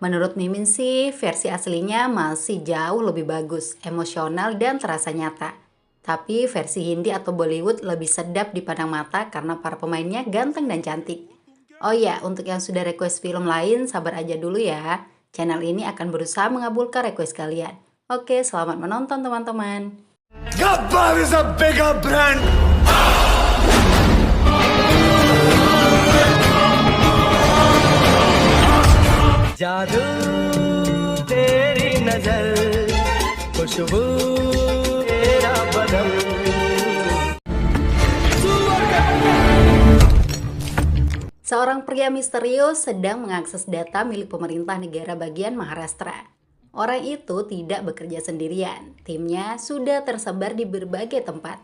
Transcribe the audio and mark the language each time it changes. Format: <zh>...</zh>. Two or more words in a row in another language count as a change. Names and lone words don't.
<id>Menurut Mimin sih, versi aslinya masih jauh lebih bagus, emosional, dan terasa nyata. Tapi versi Hindi atau Bollywood lebih sedap dipandang mata karena para pemainnya ganteng dan cantik. Oh ya, untuk yang sudah request film lain, sabar aja dulu ya. Channel ini akan berusaha mengabulkan request kalian. Oke, selamat menonton teman-teman.</id> <en>Gabbar is a bigger brand.</en> <hi>जादू तेरी नजर खुशबू तेरा बदन.</hi> <id>Seorang pria misterius sedang mengakses data milik pemerintah negara bagian Maharashtra. Orang itu tidak bekerja sendirian, timnya sudah tersebar di berbagai tempat.</id>